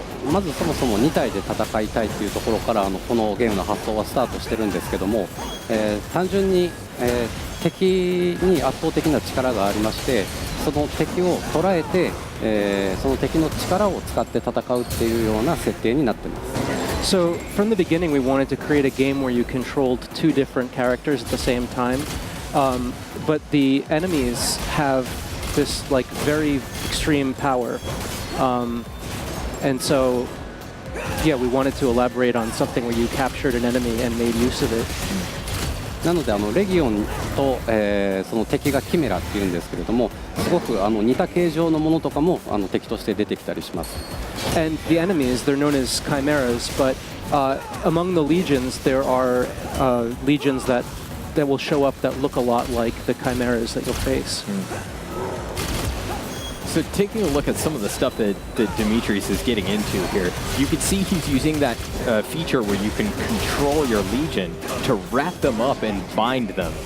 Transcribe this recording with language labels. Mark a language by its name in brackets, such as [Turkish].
[Japanese] まずそもそも2体で戦いたいというところからこのゲームの発想はスタートしてるんですけども、単純に、敵に圧倒的な力がありまして、その敵を捉えて、その敵の力を使って戦うっていうような設定になっています。 [English] So from the beginning, we wanted to create a game where you controlled two different characters at the same time, but the enemies have this like very extreme power, and so yeah, we wanted to elaborate on something where you captured an enemy and made use of it. [Japanese] なのでレギオンと、その敵がキメラっていうんですけれども、すごく似た形状のものとかも敵として出てきたりします。 [English] And the enemies, they're known as chimeras, but among the legions, there are legions that will show up that look a lot like the chimeras that you'll face. So taking a look at some of the stuff that Demetrius is getting into here, you can see he's using that feature where you can control your legion to wrap them up and bind them.